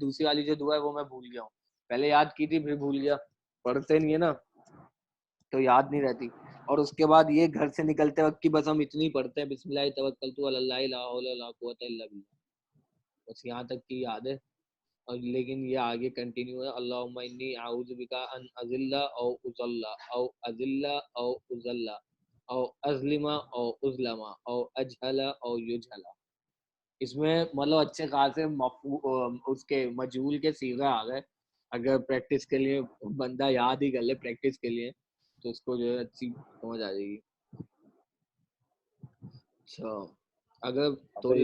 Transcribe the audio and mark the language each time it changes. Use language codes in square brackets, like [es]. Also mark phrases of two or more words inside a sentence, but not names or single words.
[ur] دوسری والی جو دعا ہے وہ میں بھول گیا ہوں, پہلے یاد کی تھی پھر بھول گیا, پڑھتے نہیں ہے نا تو یاد نہیں رہتی. اور اس کے بعد یہ گھر سے نکلتے وقت کی بس ہم اتنی پڑھتے ہیں, [ar] بسم اللہ توکلت علی اللہ لا حول ولا قوت الا باللہ, [ur] بس یہاں تک کی یاد ہے. اور لیکن یہ آگے کنٹینیو ہے [ar] اللہم انی اعوذ بکا ان اذل او اضل او اذل او اضل او اظلم او اظلم او اجہل او یجہل. [ur] اس میں مطلب اچھے خاصے اس کے مجہول کے صیغے آ گئے. اگر پریکٹس کے لیے بندہ یاد ہی کر لے پریکٹس کے لیے تو اس کو جو ہے اچھی سمجھ آ جائے گی. اچھا اگر تھوڑی